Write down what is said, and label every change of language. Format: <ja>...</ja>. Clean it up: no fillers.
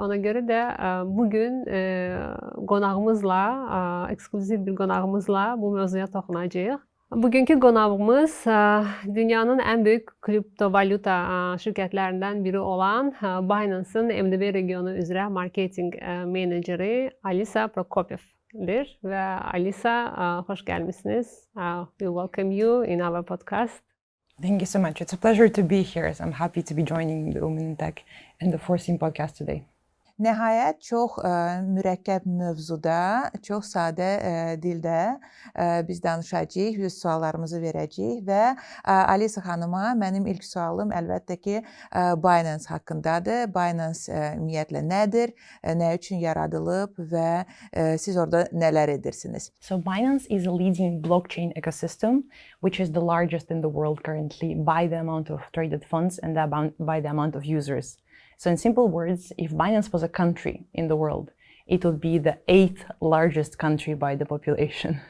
<az>Ona görə də bugün qonağımızla, eksklüziv bir qonağımızla bu mövzuya toxunacağıq. Bugünkü qonağımız dünyanın ən böyük kriptovalyuta şirkətlərindən biri olan Binance'ın MDB regionu üzrə marketinq meneceri Alisa Prokopivdir. Və Alisa, xoş gəlmisiniz.</az> <en>We welcome you in our podcast. Thank you so much. It's a pleasure to be here. I'm happy to be joining the Women in Tech and the Forcing podcast today.</en> <az>Nəhayət çox mürəkkəb mövzuda, çox sadə dildə biz danışacağıq, biz suallarımızı verəcəyik və Alisa xanıma mənim ilk sualım əlbəttə ki Binance haqqındadır. Binance ümumiyyətlə nədir, nə üçün yaradılıb və siz orada nələr edirsiniz?</az> <en>So Binance is a leading blockchain ecosystem, which is the largest in the world currently by the amount of traded funds and by the amount of users. So in simple words, if Binance was a country in the world, it would be the 8th largest country by the population.</en>